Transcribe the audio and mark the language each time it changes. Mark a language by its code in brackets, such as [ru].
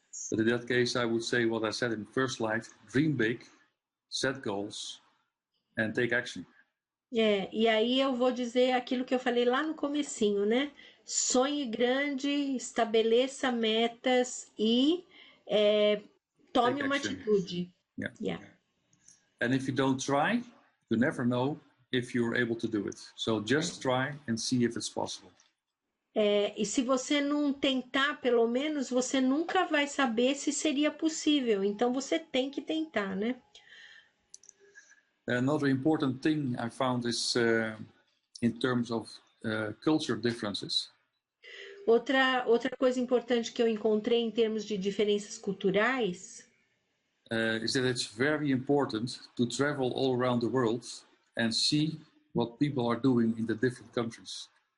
[en] But in that case, I would say what I said in First Light: dream big, set goals, and take action. [pt] E aí eu vou dizer aquilo que eu falei lá no comecinho, né? Sonhe grande, estabeleça metas e tome uma atitude. [en] Yeah. And if you don't try, you never know if you're able to do it. So just try and see if it's possible. [pt] E se você não tentar, pelo menos, você nunca vai saber se seria possível. Então você tem que tentar, né? [en] Another important thing I found is in terms of culture differences. [pt] Outra coisa importante que eu encontrei em termos de diferenças culturais [en] Is that it's very important to travel all around the world and see what people are doing in the different countries.